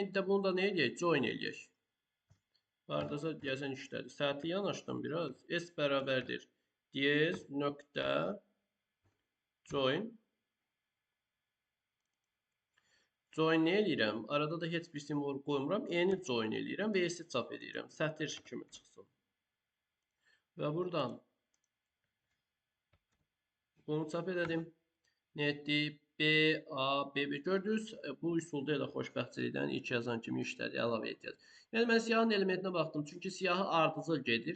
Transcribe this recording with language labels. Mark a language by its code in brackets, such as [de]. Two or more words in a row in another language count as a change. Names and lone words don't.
[az] İndi də bunu da nə eləyək? Join eləyək. Hardasa deyəsən işlədi. Saati yanaşdım biraz. S bərabərdir. Diyez nöqtə join. Join nə eləyirəm? Arada da heç bir simvol qoymuram. N-i join eləyirəm və S-i çap edirəm. Sətir kimi çıxsın. Və buradan bunu çap edelim. Nə etdi? B, A, B, B. Gördünüz, bu üsulda elə xoşbəxtçilikdən ilk yazan kimi işlədi. Əlavə edəcək. Yəni, mən siyahın elementinə baxdım. Çünki siyahı ardıcıl gedir.